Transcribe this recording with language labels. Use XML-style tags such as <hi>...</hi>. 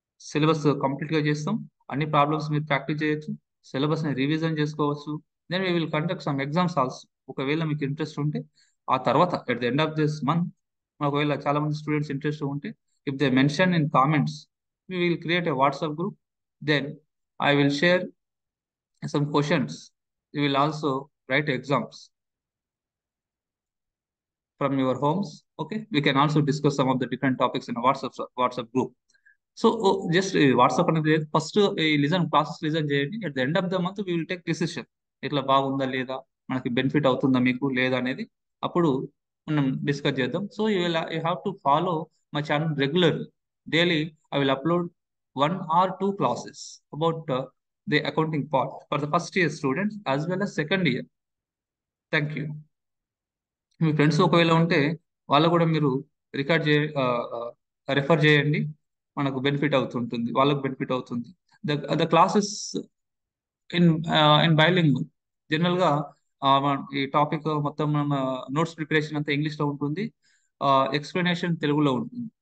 <te>Syllabus complete గా చేస్తాం, అన్ని ప్రాబ్లమ్స్ మీరు ప్రాక్టీస్ చేయొచ్చు, సిలబస్ ని రివిజన్ చేసుకోవచ్చు.</te> <en>Then we will conduct some exams also.</en> <te>ఒకవేళ మీకు ఇంట్రెస్ట్ ఉంటే ఆ తర్వాత</te> <en>at the end of this month</en> <te>ఒకవేళ చాలా మంది స్టూడెంట్స్ ఇంట్రెస్ట్ ఉంటే</te> <en>If they mention in comments we will create a WhatsApp group. Then I will share some questions. You will also write exams from your homes. Okay, we can also discuss some of the different topics in a WhatsApp group.</en> <te>So just WhatsApp అనేది first ఈ classes listen చేయండి. At the end of the month we will take decision, ఇట్లా బాగుందా లేదా, మనకి benefit అవుతుందా మీకు లేదా అనేది అప్పుడు మనం డిస్కస్ చేద్దాం.</te> <en>So you have to follow my channel regularly. Daily I will upload 1 or 2 classes about the accounting part for the first year students as well as second year. Thank you.</en> <te>మీ friends ఒకవేళ ఉంటే వాళ్ళకు కూడా మీరు record చే refer చేయండి. మనకు benefit అవుతుంటుంది, వాళ్ళకు బెనిఫిట్ అవుతుంది.</te> <en>the classes in bilingual</en> <te>జనరల్గా ఈ టాపిక్ మొత్తం నోట్స్ ప్రిపరేషన్ అంతా ఇంగ్లీష్లో ఉంటుంది, ఎక్స్ప్లెనేషన్ తెలుగులో ఉంటుంది.</te>